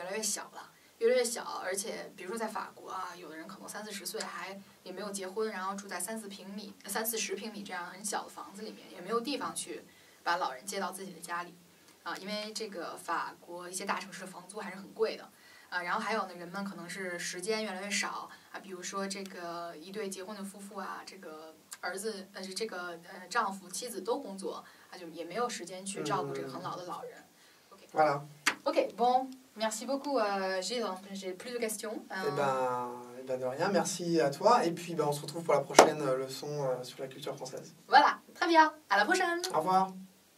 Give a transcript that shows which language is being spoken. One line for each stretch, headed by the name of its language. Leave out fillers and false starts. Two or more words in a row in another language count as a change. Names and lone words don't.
Chinese: 来越小了，越来越小，而且比如说在法国有的人可能30-40岁也没有结婚，然后住在30-40平米这样很小的房子里面，也没有地方去把老人接到自己的家里因为这个法国一些大城市的房租还是很贵的然后还有呢，人们可能是时间越来越少比如说这个一对结婚的夫妇这个儿子这个丈夫妻子都工作就也没有时间去照顾这个很老的老人。
French: Voilà. OK, bon, merci beaucoup Gilles, j'ai plus de questions. Eh ben de rien, merci à toi. Et puis on se retrouve pour la prochaine leçon sur la culture française. Voilà, très bien, à la prochaine. Au revoir.